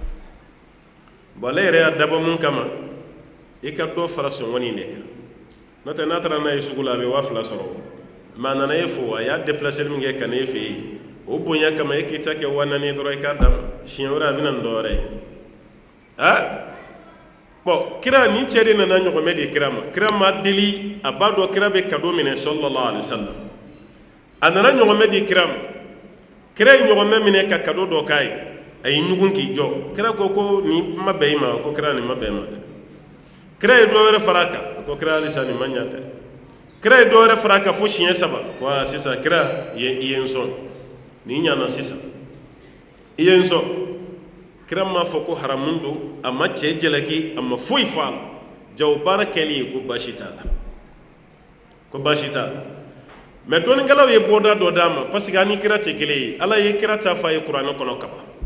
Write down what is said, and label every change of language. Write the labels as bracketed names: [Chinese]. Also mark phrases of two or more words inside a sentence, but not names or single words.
[Bambara] bon ale yɛrɛ y'a dabɔ mun kama i ka dɔ fara sɔngɔ nin de kan n'o tɛ n'a taara n'a ye sugu la a bɛ 2000 sɔrɔ mais a nana e fo a y'a déplacer min kɛ ka na e fɛ yen o bonya kama e k'i ta kɛ 4000 ye dɔrɔn i k'a d'a ma siɲɛ wɛrɛ a bɛ na nin dɔ wɛrɛ ye bon kira ni cɛ de nana ɲɔgɔnmɛ de kira ma deli a b'a dɔn kira bɛ cadeau minɛ [Arabic] صلى الله عليه وسلم [Bambara] a nana ɲɔgɔnmɛ de kira ye ɲɔgɔnmɛ minɛ ka cadeau dɔ k'a ye a y'i ɲugun k'i jɔ kira ko nin ma bɛn i ma ko kira nin ma bɛn i ma dɛ kira ye dɔ wɛrɛ fara a kan ko kira halisa nin ma ɲa dɛ kira ye dɔ wɛrɛ fara a kan fo siɲɛ 3 ko sisan kira i ye n sɔn nin ɲana sisan i ye n sɔn kira m'a fɔ ko haramun don a ma cɛ jalaki a ma foyi fɔ a la jago baara kɛli ye ko baasi t'a la ko baasi t'a la mais dɔɔninkɛlaw ye bɔda dɔ d'a ma [French] parce que [Bambara] ani kira tɛ kelen ye ala ye kira ta fɔ a ye kuranɛ kɔnɔ kaban